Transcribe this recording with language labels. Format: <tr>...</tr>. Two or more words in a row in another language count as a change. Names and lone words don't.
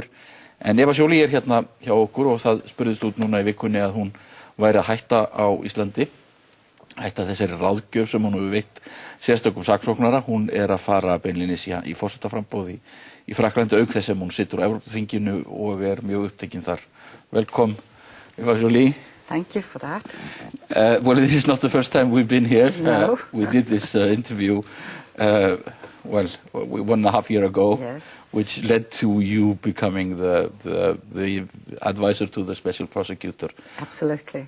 <is>En Eva Jolie hérna hjá okkur og það spurðist út núna í vikunni að hún væri að hætta á Íslandi. Hætta þessari ráðgjöf sem hún hefur veitt sérstökum saksóknara. Hún að fara beinlínis í forsetaframboð í Frakklandi auk þess sem hún situr á Evrópuþinginu og mjög upptekin þar. Velkom, Eva Jolie.</is> <en>Thank you for that. Well, this is not the first time we've been here. No. We did this interview, 1.5 years ago, yes. which led to you becoming the advisor to the special prosecutor. Absolutely.</en>